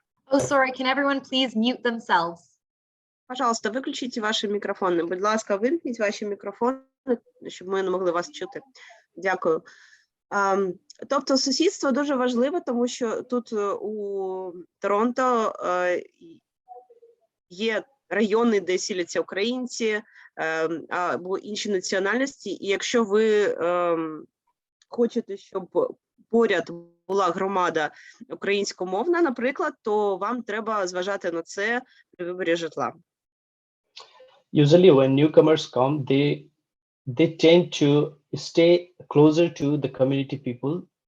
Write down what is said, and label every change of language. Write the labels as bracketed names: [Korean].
[English] Oh, sorry, can everyone please mute themselves? [Russian] Пожалуйста, [Ukrainian] виключіть ваші мікрофони. Будь ласка, вимкніть ваші мікрофони, щоб ми не могли вас чути. Дякую. Тобто сусідство дуже важливе, тому що тут у Торонто є райони, де сіляться українці або інші національності, і якщо ви хочете, щоб поряд була громада українськомовна, наприклад, то вам треба зважати на це при виборі житла. [English] Usually when newcomers come, they tend to stay closer to the community people.